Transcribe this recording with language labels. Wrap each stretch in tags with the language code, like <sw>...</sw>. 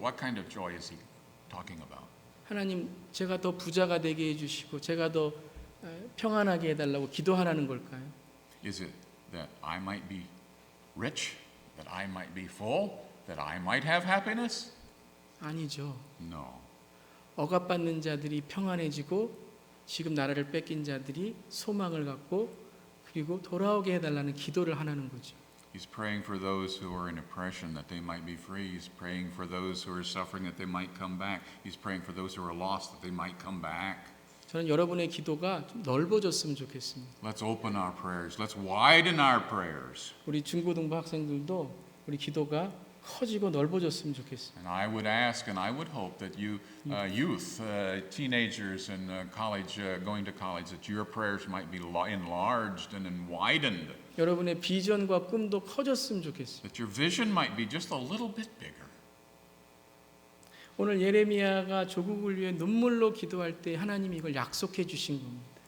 <en>What kind of joy is He talking about?</en> <ko>하나님 제가 더 부자가 되게 해주시고 제가 더 평안하게 해달라고 기도하라는 걸까요?</ko> <en>Is it that I might be rich, that I might be full, that I might have happiness?</en> <ko>아니죠.</ko> <en>No.</en> <ko>억압받는 자들이 평안해지고 지금 나라를 뺏긴 자들이 소망을 갖고 그리고 돌아오게 해달라는 기도를 하라는 거죠.</ko> <en>He's praying for those who are in oppression that they might be free. He's praying for those who are suffering that they might come back. He's praying for those who are lost that they might come back.</en> <ko>저는 여러분의 기도가 좀 넓어졌으면 좋겠습니다.</ko> <en>Let's open our prayers. Let's widen our prayers.</en> <ko>우리 중고등부 학생들도 우리 기도가 커지고 넓어졌으면 좋겠습니다.</ko> <en>And I would ask and I would hope that you, youth, teenagers, and going to college, that your prayers might be enlarged and widened.</en> <ko>여러분의 비전과 꿈도 커졌으면 좋겠습니다.</ko> <en>That your vision might be just a little bit bigger.</en> <ko>오늘 예레미야가 조국을 위해 눈물로 기도할 때 하나님이 이걸 약속해 주신 겁니다.</ko>